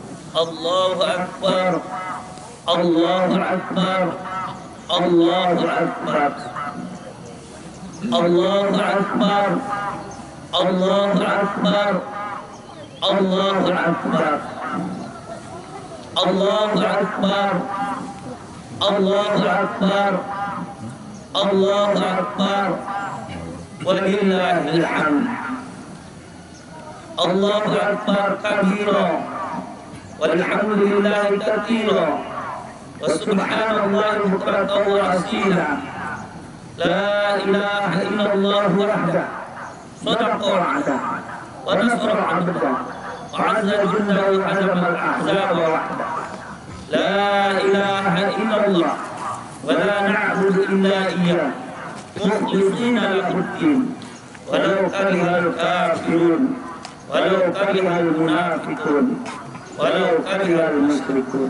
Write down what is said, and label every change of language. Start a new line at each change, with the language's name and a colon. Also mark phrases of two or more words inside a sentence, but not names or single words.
Arabic: الله أكبر، الله أكبر، الله أكبر، الله أكبر، الله أكبر، الله أكبر، الله أكبر، الله أكبر، الله أكبر, ولله الحمد. الله أكبر كبيرا، والحمد لله كثيرا، وسبحان الله بكرة وأصيلا. لا إله إلا الله وحده، صدق وعده، ونصر عبده، وأعز جنده وهزم الأحزاب وحده. لا إله إلا الله ولا نعبد إلا إياه، مخلصين له الدين، ولو كره الكافرون، ولو كره المنافقون، ولو كره المشركون.